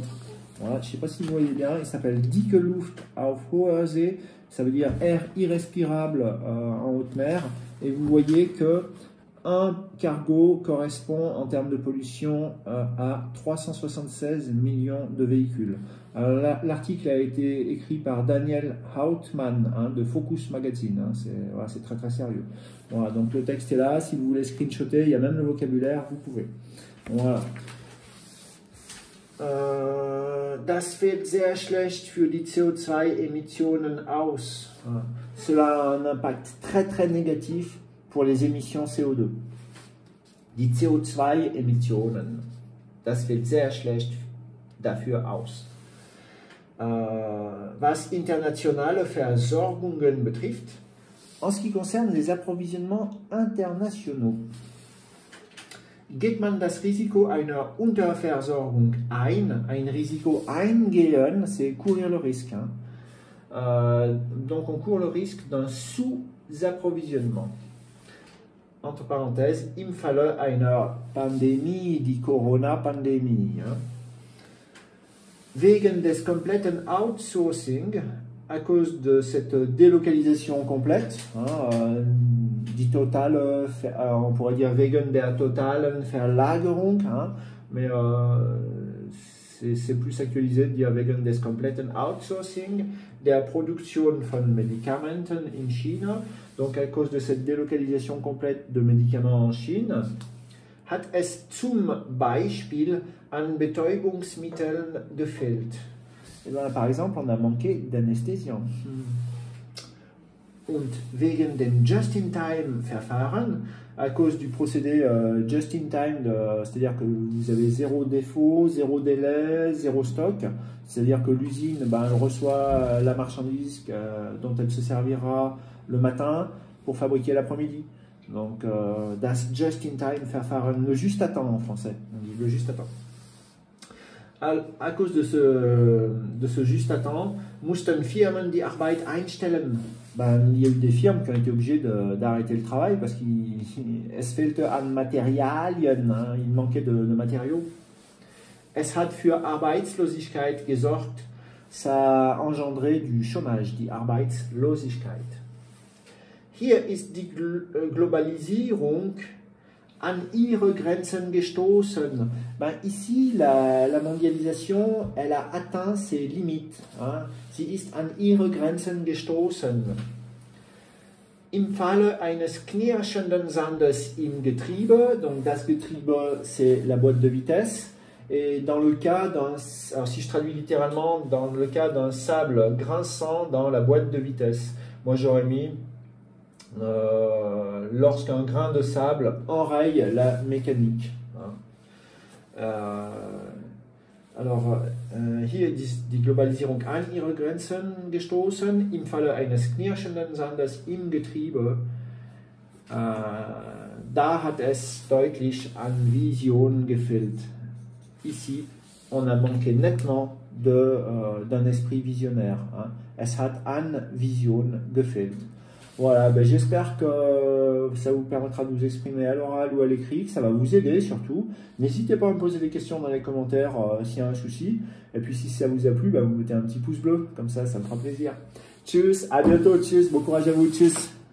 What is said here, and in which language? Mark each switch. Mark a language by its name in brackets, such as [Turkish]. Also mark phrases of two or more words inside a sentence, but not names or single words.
[French] Voilà, je ne sais pas si vous voyez bien, il s'appelle Dicke Luft auf hoher See, ça veut dire air irrespirable en haute mer, et vous voyez que un cargo correspond en termes de pollution à 376 millions de véhicules. L'article a été écrit par Daniel Hautmann, hein, de Focus Magazine, hein, c'est très très sérieux. Voilà, donc le texte est là, si vous voulez screenshotter, il y a même le vocabulaire, vous pouvez. Voilà. [German] Das fällt sehr schlecht für die CO2-Emissionen aus. [French] Cela a un impact très très négatif pour les émissions CO2. [German] Die CO2-Emissionen. Das fällt sehr schlecht dafür aus. Was internationale Versorgungen betrifft, [French] en ce qui concerne les approvisionnements internationaux, [German] geht man das Risiko einer Unterversorgung ein. Ein Risiko eingehen, [French] c'est courir le risque. Hein. Donc on court le risque d'un sous-approvisionnement. Entre parenthèses, [German] im Falle einer Pandemie, die Corona-Pandemie. Hein. Wegen des kompletten Outsourcing, [French] à cause de cette délocalisation complète, hein, [German] die totale, [French] on pourrait dire [German] wegen der totalen Verlagerung, [French] hein, mais c'est plus actualisé de dire [German] wegen des kompletten Outsourcing der Produktion von Medikamenten in China, [French] donc à cause de cette délocalisation complète de médicaments en Chine, [German] hat es zum Beispiel an Betäubungsmitteln gefehlt. [French] Et bien, par exemple, on a manqué d'anesthésiants. [German] Und wegen dem Just-in-Time-Verfahren, [French] à cause du procédé Just-in-Time, c'est-à-dire que vous avez 0 défaut, 0 délai, 0 stock, c'est-à-dire que l'usine elle reçoit la marchandise dont elle se servira le matin pour fabriquer l'après-midi. Donc, [German] das Just-in-Time-Verfahren, [French] le juste à temps en français, on dit le juste à temps. À cause de ce juste à temps, [German] mussten Firmen die Arbeit einstellen. [French] Il y a eu des firmes qui ont été obligées d'arrêter le travail parce [German] es fehlte an Materialien, [French] hein, il manquait de matériaux. [German] Es hat für Arbeitslosigkeit gesorgt. [French] Ça a engendré du chômage, [German] die Arbeitslosigkeit. Hier ist die Globalisierung an ihre Grenzen gestoßen. [French] Ici, la mondialisation, elle a atteint ses limites. Hein. [German] Sie ist an ihre Grenzen gestoßen. Im Falle eines knirschenden Sandes im Getriebe, donc das Getriebe, [French] c'est la boîte de vitesse, et dans le cas alors si je traduis littéralement, dans le cas d'un sable grinçant dans la boîte de vitesse, moi j'aurais mis lorsqu'un grain de sable enraye la mécanique. Alors, [German] hier ist die Globalisierung an ihre Grenzen gestoßen, im Falle eines knirschenden Sandes im Getriebe. Da hat es deutlich an Vision gefehlt. [French] Ici, on a manqué nettement d'un esprit visionnaire. Hein. [German] Es hat an Vision gefehlt. [French] Voilà, ben j'espère que ça vous permettra de vous exprimer à l'oral ou à l'écrit, que ça va vous aider surtout. N'hésitez pas à me poser des questions dans les commentaires s'il y a un souci. Et puis si ça vous a plu, ben, vous mettez un petit pouce bleu, comme ça me fera plaisir. Tchuss, à bientôt, tchuss, bon courage à vous, tchuss.